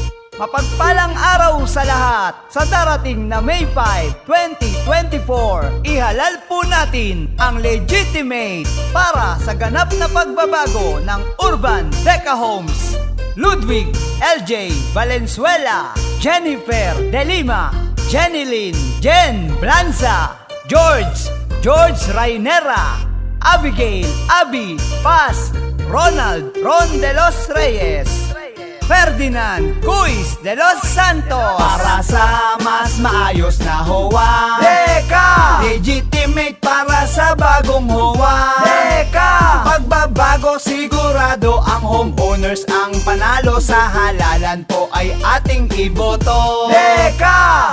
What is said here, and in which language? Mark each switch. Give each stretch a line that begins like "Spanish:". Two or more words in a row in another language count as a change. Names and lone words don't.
Filipino: Mapagpalang araw sa lahat! Sa darating na May 5, 2024, ihalal po natin ang legitimate para sa ganap na pagbabago ng Urban Deca Homes. Ludwig LJ Valenzuela, Jennifer De Lima, Jenilyn Jen Blanza, George Rainera, Abigail Abby Paz, Ronald Ron de los Reyes, Ferdinand Cuis de los Santos. Para sa mas maayos na HOA Deca, legitimate para sa bagong HOA Deca. Pagbabago sigurado, ang homeowners ang panalo. Sa halalan po ay ating iboto Deca.